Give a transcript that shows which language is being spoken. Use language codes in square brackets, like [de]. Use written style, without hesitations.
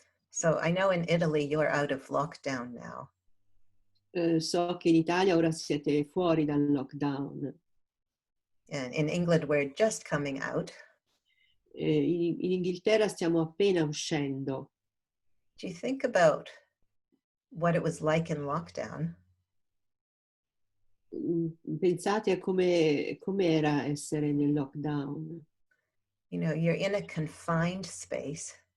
[en] So I know in Italy you're out of lockdown now. [it] So che in Italia ora siete fuori dal lockdown. [en] And in England we're just coming out. [it] In Inghilterra stiamo appena uscendo. [en] Do you think about what it was like in lockdown? [it] Pensate a come era essere nel lockdown. [en] You know, you're in a confined space.